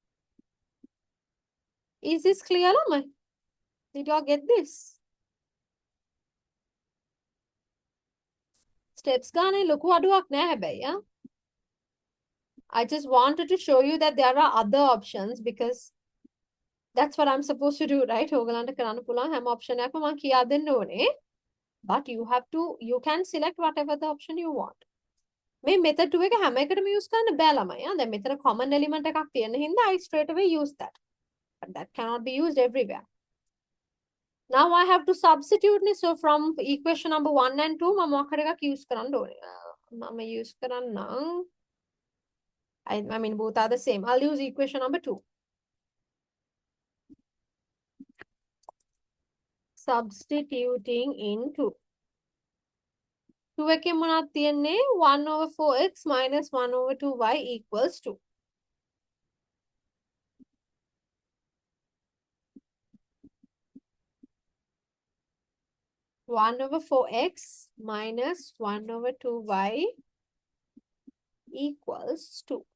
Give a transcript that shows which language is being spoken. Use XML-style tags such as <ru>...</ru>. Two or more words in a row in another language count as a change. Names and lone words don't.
<en>Is this clear? Did y'all get this?</en> <si>Steps ගානෙ ලොකු අඩුවක් නැහැ හැබැයි.</si> <en>I just wanted to show you that there are other options because that's what I'm supposed to do, right?</en> <si>ඕගලන්ට කරන්න පුළුවන් හැම option එකක්ම මම කියා දෙන්න ඕනේ.</si> <en>But you can select whatever the option you want.</en> <si>මේ method 2 එක හැම එකටම use කරන්න බෑ ළමයි. දැන් මෙතන common element එකක් තියෙන හින්දා</si> <en>I straight away use that. But that cannot be used everywhere. Now I have to substitute ne. So from equation number 1 and 2</en> <si>මම මොකක්ද එකක් use කරන්න ඕනේ. මම use කරන්නම්.</si> <en>I mean both are the same. I'll use equation number 2. Substituting into 2</en> <si>එකෙන් මොනවද තියෙන්නේ</si> <en>1 over 4x minus 1 over 2y equals 2. One over 4x minus 1 over 2y equals 2.</en>